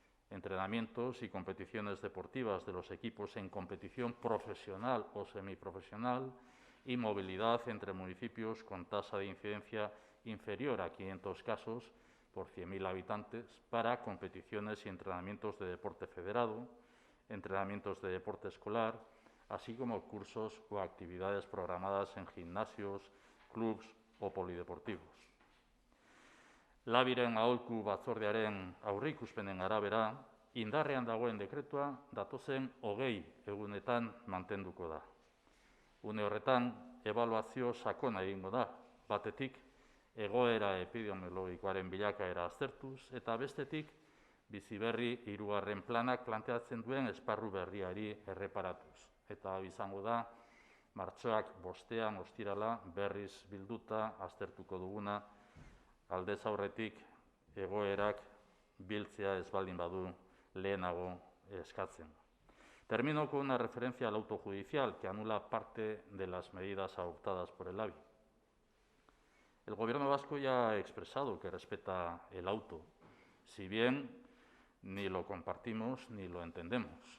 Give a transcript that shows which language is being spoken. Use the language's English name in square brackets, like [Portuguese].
[Spanish] Entrenamientos y competiciones deportivas de los equipos en competición profesional o semiprofesional y movilidad entre municipios con tasa de incidencia inferior a 500 casos por 100.000 habitantes para competiciones y entrenamientos de deporte federado, entrenamientos de deporte escolar, así como cursos o actividades programadas en gimnasios, clubs o polideportivos. [Basque] Labiren aholku batzordearen aurreikuspenen arabera, indarrean dagoen dekretua datozen 20 egunetan mantenduko da. Une horretan, ebaluazio sakona egingo da, batetik, egoera epidemiologikoaren bilakaera aztertuz, eta bestetik, Bizi Berri 3. planak planteatzen duen esparru berriari erreparatuz. Eta izango da, martxoak 5 ostirala berriz bilduta aztertuko duguna, aldez aurretik egoerak biltzea ez baldin badu lehenago eskatzen. [Spanish] Termino con una referencia al auto judicial que anula parte de las medidas adoptadas por el ABI. El Gobierno vasco ya ha expresado que respeta el auto, si bien ni lo compartimos ni lo entendemos.